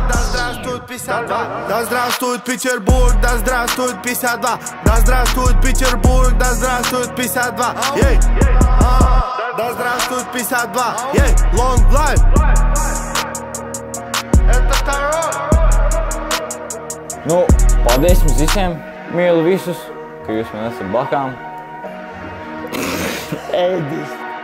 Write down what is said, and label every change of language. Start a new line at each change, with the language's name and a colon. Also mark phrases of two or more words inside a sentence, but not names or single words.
Russian: Да здравствует 52. Да здравствует Петербург, да здравствует 52. Да здравствует Петербург, да здравствует 52. Ей, да здравствует 52. Ей,
English: long life.
Russian: Это второй.
Latvian: Nu, paldies jums visiem. Mīlu visus, ka jūs man esat blakām. Ēdis.